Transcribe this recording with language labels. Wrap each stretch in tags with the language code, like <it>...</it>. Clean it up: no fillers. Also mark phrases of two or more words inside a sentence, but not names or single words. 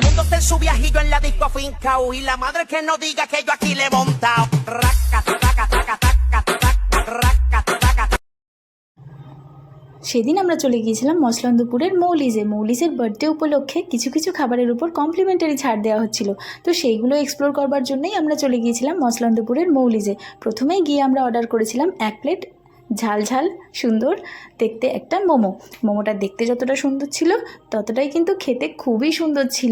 <es>en su viajillo en la disco afincao y la madre que no diga que yo aquí le he montao. Raca, taca, taca, taca, taca, raca, taca.</es> <bn>সেদিন আমরা চলে গিয়েছিলাম মসলন্দপুরের মৌলিজের বার্থডে উপলক্ষে কিছু কিছু খাবারের উপর কমপ্লিমেন্টারি ছাড় দেওয়া হচ্ছিল। তো সেইগুলো এক্সপ্লোর করবার জন্যই আমরা চলে গিয়েছিলাম মসলন্দপুরের মৌলিজে। প্রথমেই গিয়ে আমরা অর্ডার করেছিলাম 1 প্লেট ঝাল সুন্দর দেখতে একটা মোমোটা দেখতে যতটা সুন্দর ছিল ততটাই কিন্তু খেতে খুবই সুন্দর ছিল।</bn>